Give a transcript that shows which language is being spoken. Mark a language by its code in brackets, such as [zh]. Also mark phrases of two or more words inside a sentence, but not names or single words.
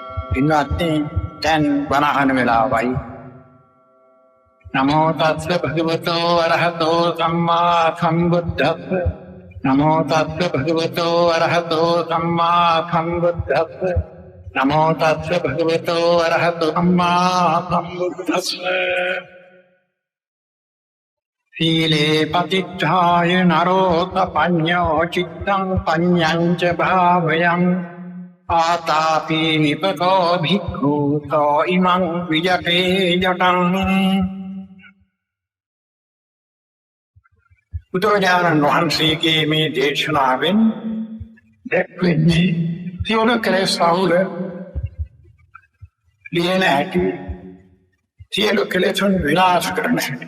[si] පින්වත්නි දැන් බණහන වෙලාවයි. [pi] නමෝ තස්ස භගවතෝ අරහතෝ සම්මා සම්බුද්දස්ස. නමෝ තස්ස භගවතෝ අරහතෝ සම්මා සම්බුද්දස්ස. නමෝ තස්ස භගවතෝ අරහතෝ සම්මා සම්බුද්දස්ස. සීලේ පතිච්ඡාය නරෝ තපඤ්ඤෝ චිත්තං පඤ්ඤං ච භාවයං ආතාපි නිපකෝ භික්ඛු තෝ ඉමං විජතේ ජටං. [si] බුදුරජාණන් වහන්සේගේ මේ දේශනාවෙන් දැක්වෙන්නේ සියලු කෙලෙස් සහුල ලියන හැටි, සියලු කෙලෙසුන් විනාශ කරන හැටි.